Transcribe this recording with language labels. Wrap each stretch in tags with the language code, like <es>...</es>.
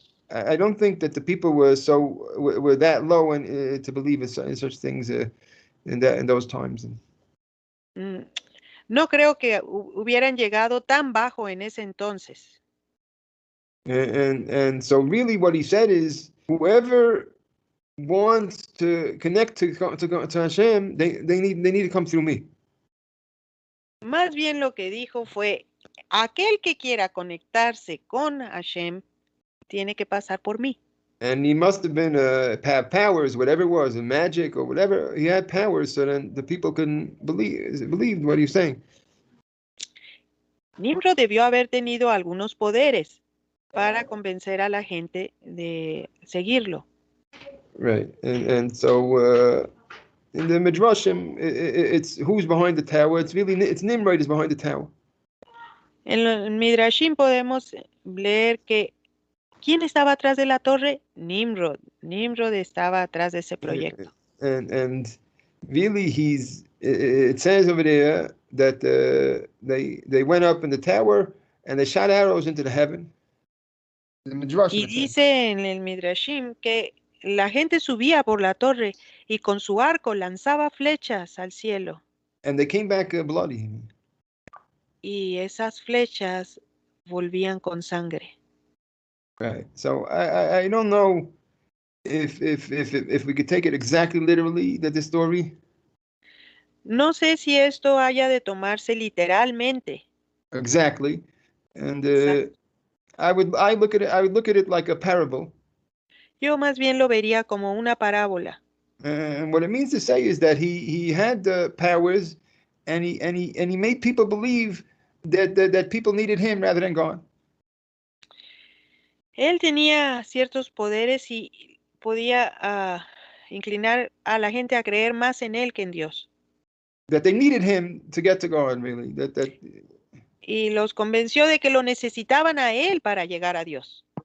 <en>I don't think that the people were that low to believe in such things in those times.</en> <es>No creo que hubieran llegado tan bajo en ese entonces.</es> <en>And so really what he said is, whoever wants to connect to Hashem, they need to come through me.</en> <es>Más bien lo que dijo fue, aquel que quiera conectarse con Hashem tiene que pasar por mí.</es> <en>And he must have been have powers, whatever it was, magic or whatever. He had powers so then the people couldn't believe what he was saying.</en> <es>Nimrod debió haber tenido algunos poderes para convencer a la gente de seguirlo.</es> <en>Right, and so in the Midrashim, it's who's behind the tower. It's Nimrod is behind the tower.</en> <es>En el Midrashim podemos leer que ¿quién estaba atrás de la torre? Nimrod. Nimrod estaba atrás de ese proyecto.</es> <en>And really, it says over there that they went up in the tower and they shot arrows into the heaven.</en> <es>Y dice en el Midrashim que la gente subía por la torre y con su arco lanzaba flechas al cielo.</es> <en>And they came back bloody.</en> <es>Y esas flechas volvían con sangre.</es> <en>Right. So I don't know if we could take it exactly literally that this story.</en> <es>No sé si esto haya de tomarse literalmente.</es> <en>Exactly. And I would look at it like a parable.</en> <es>Yo más bien lo vería como una parábola.</es> <en>And what it means to say is that he had the powers, and he made people believe that people needed him rather than God.</en> <es>Él tenía ciertos poderes y podía inclinar a la gente a creer más en él que en Dios.</es> <en>That they needed him to get to God, really.</en> <es>Y los convenció de que lo necesitaban a él para llegar a Dios.</es>